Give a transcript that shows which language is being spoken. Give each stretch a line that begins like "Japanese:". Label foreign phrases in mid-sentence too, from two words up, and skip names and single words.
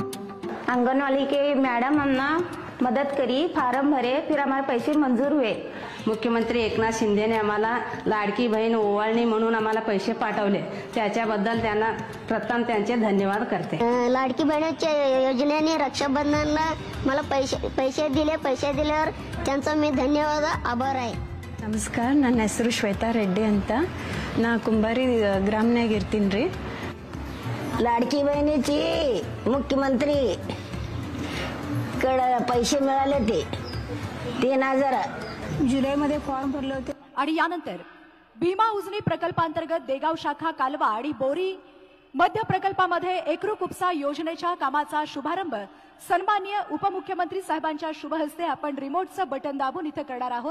Hindi: आंगनवाड़ी के मैडम हमने मदद करी, फार्म भरे, फिर हमारे पैसे मंजूर हुए।
Marathi: मुख्यमंत्री एकनाथ शिंदेने आम्हाला लाडकी बहीण ओवाळणी म्हणून आम्हाला पैसे पाठवले, त्याच्याबद्दल त्यांना प्रथम त्यांचे धन्यवाद करते. लाडकी बहिणीच्या योजनेने रक्षाबंधनला मला पैसे दिल्यावर त्यांचा मी धन्यवाद आभार आहे.
Kannada: ನಮಸ್ಕಾರ, ನನ್ನ ಹೆಸರು ಶ್ವೇತಾ ರೆಡ್ಡಿ ಅಂತ. ನಾ ಕುಂಬಾರಿ ಗ್ರಾಮನಾಗ ಇರ್ತೀನಿ ರೀ.
Marathi: लाडकी बहिणीची मुख्यमंत्री कडे पैसे मिळाले ते 3,000 जुलैमध्ये फॉर्म भरले होते. आणि यानंतर भीमा उजनी प्रकल्पांतर्गत देगाव शाखा कालवा आणि बोरी मध्य प्रकल्पामध्ये एकरूप उपसा योजनेच्या कामाचा शुभारंभ सन्माननीय उपमुख्यमंत्री साहेबांच्या शुभ हस्ते आपण रिमोटचं बटन दाबून इथं करणार आहोत.